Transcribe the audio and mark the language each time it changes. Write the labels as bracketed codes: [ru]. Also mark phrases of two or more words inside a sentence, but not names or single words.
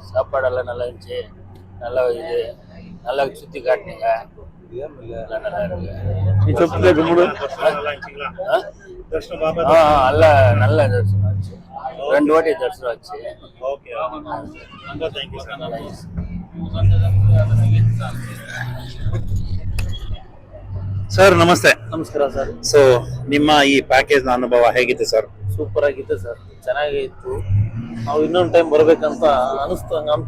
[ta] சாப்பாடு எல்லாம் நல்லா இருந்துச்சு. நல்லா இது நல்லா சுத்தி காட்டினீங்க. எல்லாம் நல்லா இருக்கு. தர்ஷனம் பாபா எல்லாம் நல்ல தரிசனம் ஆச்சு. 2 வாட்டி தரிசனம் ஆச்சு. ஓகே, ரொம்ப [en] thank you sir. sir ನಮಸ್ತೆ. [kn] ನಮಸ್ಕಾರ ಸರ್. ಸೊ ನಿಮ್ಮ ಈ ಪ್ಯಾಕೇಜ್ ನ ಅನುಭವ ಹೇಗಿತ್ತು ಸರ್? ಸೂಪರ್ ಆಗಿತ್ತು ಸರ್. ಚೆನ್ನಾಗೇ ಇತ್ತು. ನಾವು ಇನ್ನೊಂದು ಟೈಮ್ ಬರ್ಬೇಕಂತ ಅನಿಸ್ತು ಅಂತ.